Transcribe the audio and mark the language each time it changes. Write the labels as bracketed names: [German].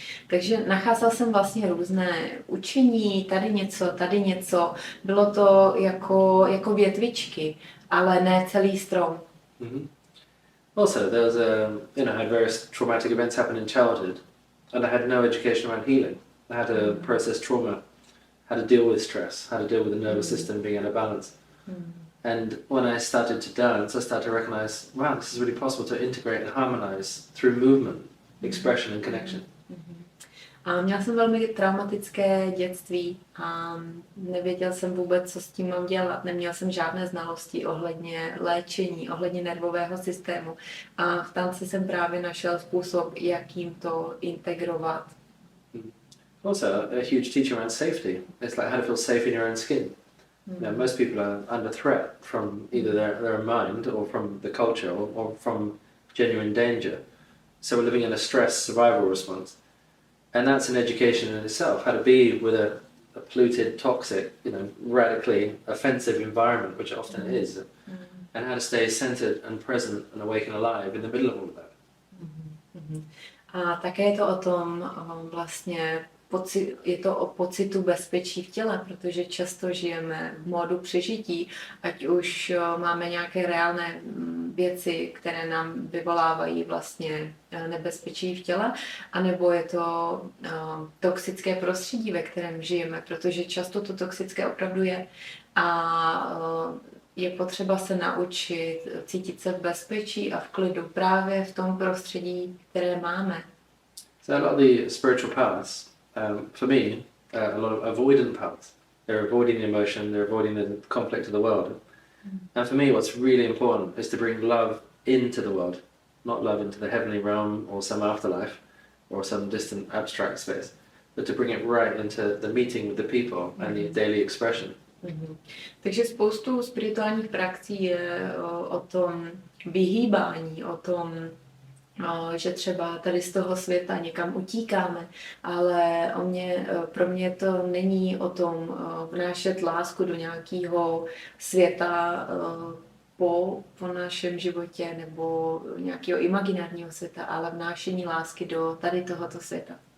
[Czech] Takže nacházel jsem vlastně různé učení, tady něco. Bylo to jako větvičky, ale ne celý strom. [English] Also, there was I had various traumatic events happen in childhood, and I had no education around healing. I had to process trauma, how to deal with stress, how to deal with the nervous system being out of balance. And when I started to dance, I started to recognize, wow, this is really possible to integrate and harmonize through movement, expression and connection. [Czech] A měla jsem velmi traumatické dětství a nevěděl jsem vůbec, co s tím mám dělat. Neměla jsem žádné znalosti ohledně léčení, ohledně nervového systému. A v tanci jsem právě našel způsob, jak jim to integrovat. [English] Also, a huge teaching around safety. It's like how to feel safe in your own skin. You know, most people are under threat from either their mind or from the culture or from genuine danger. So we're living in a stress survival response. And that's an education in itself, how to be with a polluted, toxic, you know, radically offensive environment, which it often is, and how to stay centered and present and awake and alive in the middle of all of that. [Czech] A také je to o tom vlastně, je to o pocitu bezpečí v těle, protože často žijeme v módu přežití, ať už máme nějaké reálné věci, které nám vyvolávají vlastně nebezpečí v těle, anebo je to toxické prostředí, ve kterém žijeme, protože často to toxické opravdu je. A je potřeba se naučit cítit se v bezpečí a v klidu právě v tom prostředí, které máme. [English] So a lot of the spiritual paths, for me, a lot of avoidant paths. They're avoiding the emotion, they're avoiding the conflict of the world. And for me, what's really important is to bring love into the world, not love into the heavenly realm or some afterlife or some distant abstract space, but to bring it right into the meeting with the people and the daily expression. [Czech] Takže spoustu spirituálních praxí je o tom vyhýbání, o tom, že třeba tady z toho světa někam utíkáme, ale pro mě to není o tom vnášet lásku do nějakého světa po našem životě nebo nějakého imaginárního světa, ale vnášení lásky do tady tohoto světa.